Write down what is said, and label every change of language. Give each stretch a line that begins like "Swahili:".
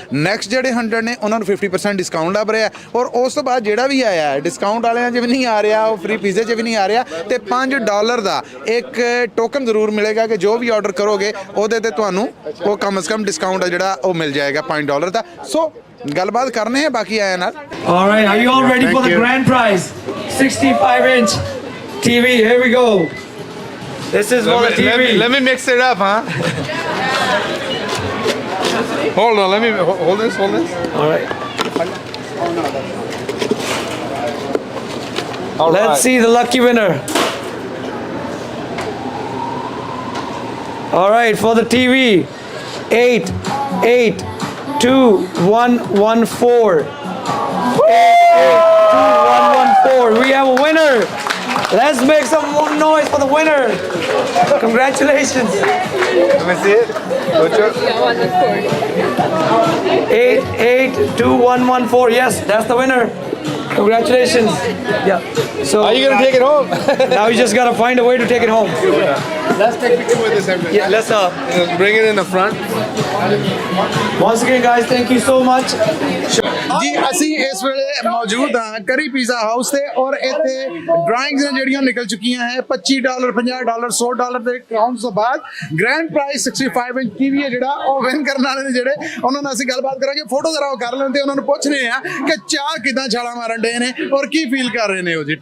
Punjabi: Next ਜਿਹੜੇ 100 ਨੇ ਉਹਨਾਂ ਨੂੰ 50% ਡਿਸਕਾਊਂਟ ਲੱਭ ਰਿਹਾ। ਔਰ ਉਸ ਤੋਂ ਬਾਅਦ ਜਿਹੜਾ ਵੀ ਆਇਆ ਡਿਸਕਾਊਂਟ ਵਾਲਿਆਂ 'ਚ ਵੀ ਨਹੀਂ ਆ ਰਿਹਾ, ਉਹ ਫ੍ਰੀ ਪੀਜ਼ੇ 'ਚ ਵੀ ਨਹੀਂ ਆ ਰਿਹਾ। ਤੇ $5 ਦਾ ਇੱਕ ਟੋਕਨ ਜ਼ਰੂਰ ਮਿਲੇਗਾ ਕਿ ਜੋ ਵੀ ਆਰਡਰ ਕਰੋਗੇ ਉਹਦੇ ਤੇ ਤੁਹਾਨੂੰ ਉਹ ਕਮ ਸੇ ਕਮ ਡਿਸਕਾਊਂਟ ਆ ਜਿਹੜਾ ਉਹ ਮਿਲ ਜਾਏਗਾ $5 ਦਾ। ਸੋ ਗੱਲਬਾਤ ਕਰਨੇ ਹੈ ਬਾਕੀ ਆਇਆ ਨਾਲ।
English: All right, are you all ready for the grand prize? 65-inch TV. Here we go. This is for the TV. Let me mix it up, huh? Hold on, let me hold this. All right. Let's see the lucky winner. All right, for the TV, 882114. 882114. We have a winner. Let's make some more noise for the winner. Congratulations. Let me see it. What's your... 882114. Yes, that's the winner. Congratulations. Yeah. So Are you gonna take it home? now you just gotta find a way to take it home. Let's take a picture with this. Yeah, let's bring it in the front. once again, guys, thank you so much.
Punjabi: ਜੀ, ਅਸੀਂ ਇਸ ਵੇਲੇ ਮੌਜੂਦ ਹਾਂ ਕਰੀ pizza house ਤੇ ਔਰ ਇੱਥੇ ਡਰਾਇੰਗਸ ਨੇ ਜਿਹੜੀਆਂ ਨਿਕਲ ਚੁੱਕੀਆਂ ਹੈ। $25 $50 $100 ਦੇ ਕਾਊਂਟਸ ਤੋਂ ਬਾਅਦ ਗ੍ਰੈਂਡ ਪ੍ਰਾਈਜ਼ 65 ਇੰਚ ਟੀਵੀ ਹੈ ਜਿਹੜਾ ਉਹ ਵਿਨ ਕਰਨ ਵਾਲੇ ਨੇ ਜਿਹੜੇ ਉਹਨਾਂ ਨਾਲ ਅਸੀਂ ਗੱਲਬਾਤ ਕਰਾਂਗੇ। ਫੋਟੋ ਜ਼ਰਾ ਉਹ ਕਰ ਲੈਂਦੇ, ਉਹਨਾਂ ਨੂੰ ਪੁੱਛ ਰਹੇ ਆ ਕਿ ਚਾਹ ਕਿਦਾਂ ਛਾਲਾਂ ਮਾਰਨ ਡੇ ਨੇ ਔਰ ਕੀ ਫੀਲ ਕਰ ਰਹੇ ਨੇ ਉਹ ਜੀ।